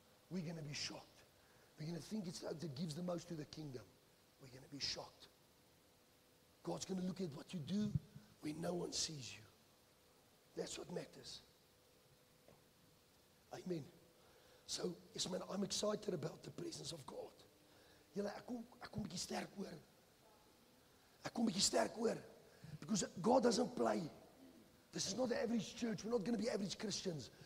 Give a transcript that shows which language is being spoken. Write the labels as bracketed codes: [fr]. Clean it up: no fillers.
[en] We're going to be shocked. We're going to think it's like that gives the most to the kingdom. We're going to be shocked. God's going to look at what you do when no one sees you. That's what matters. Amen. So, yes man, I'm excited about the presence of God. [af] Julle, ek kom bietjie sterk oor. Ek kom bietjie sterk oor. [en] Because God doesn't play. This is not the average church. We're not going to be average Christians.